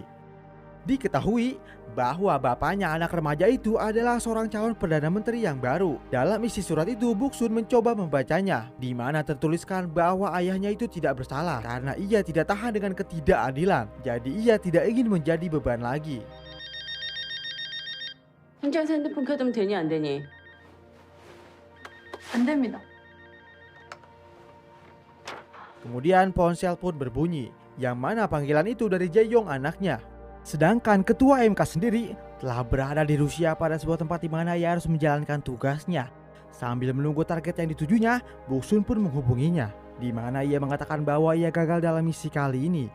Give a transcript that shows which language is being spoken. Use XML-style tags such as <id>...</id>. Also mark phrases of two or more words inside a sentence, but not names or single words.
<id>Diketahui bahwa bapaknya anak remaja itu adalah seorang calon Perdana Menteri yang baru. Dalam isi surat itu Buksun mencoba membacanya, di mana tertuliskan bahwa ayahnya itu tidak bersalah karena ia tidak tahan dengan ketidakadilan. Jadi ia tidak ingin menjadi beban lagi.</id> <ko>현장에서 핸드폰 켜두면 되니 안 되니? 안 됩니다.</ko> <id>Kemudian ponsel pun berbunyi, yang mana panggilan itu dari Jae-yong anaknya. Sedangkan ketua MK sendiri telah berada di Rusia pada sebuah tempat di mana ia harus menjalankan tugasnya. Sambil menunggu target yang ditujunya, Boksun pun menghubunginya, di mana ia mengatakan bahwa ia gagal dalam misi kali ini.</id>